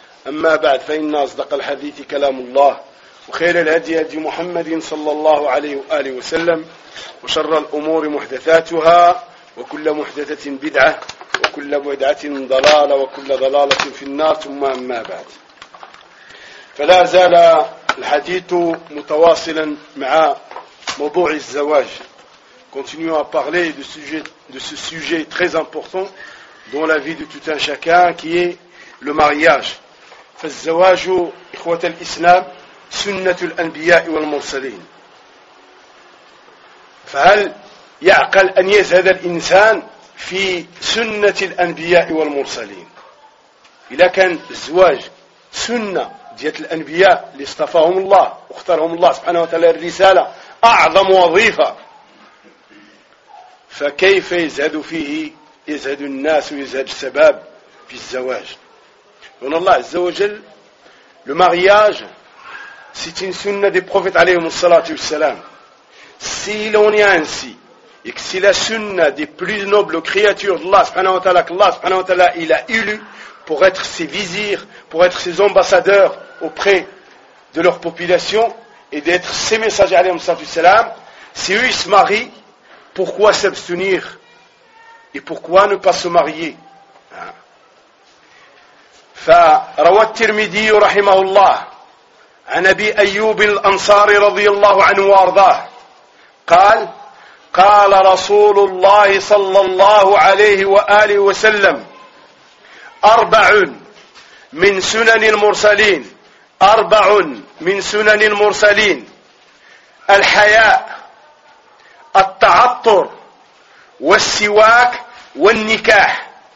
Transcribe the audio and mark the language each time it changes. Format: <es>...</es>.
<ar>أما بعد، فإن أصدق الحديث كلام الله، وخير الهدي هدي محمد صلى الله عليه وآله وسلم، وشر الأمور محدثاتها، وكل محدثة بدعة، وكل بدعة ضلالة، وكل ضلالة في النار، ثم أما بعد. فلا زال الحديث متواصلا مع موضوع الزواج.</ar> <fr>Continuons à parler de ce sujet très important dans la vie de tout un chacun, qui est le mariage.</fr> <ar>فالزواج إخوة الإسلام سنة الأنبياء والمرسلين. فهل يعقل أن يزهد الإنسان في سنة الأنبياء والمرسلين؟ إذا كان الزواج سنة ديال الأنبياء اللي اصطفاهم الله واختارهم الله سبحانه وتعالى الرسالة أعظم وظيفة، فكيف يزهد فيه، يزهد الناس ويزهد الشباب في الزواج؟ لأن الله عز وجل</ar> <fr>لو مارياج c'est une sunna des prophètes alayhi salatu wa salam. Si l'on est ainsi, et que c'est la sunna des plus nobles créatures d'Allah subhanahu wa ta'ala, qu'Allah subhanahu wa ta'ala il a élu pour être ses vizirs, pour être ses ambassadeurs auprès de leur population, et d'être ses messagers alayhi salatu wa salam, si eux ils se marient, pourquoi s'abstenir? Et pourquoi ne pas se marier?</fr> <ar>فروى الترمذي رحمه الله عن أبي أيوب الأنصاري رضي الله عنه وأرضاه قال قال رسول الله صلى الله عليه وآله وسلم أربع من سنن المرسلين، أربع من سنن المرسلين: الحياء، التعطر، والسواك، والنكاح.</ar>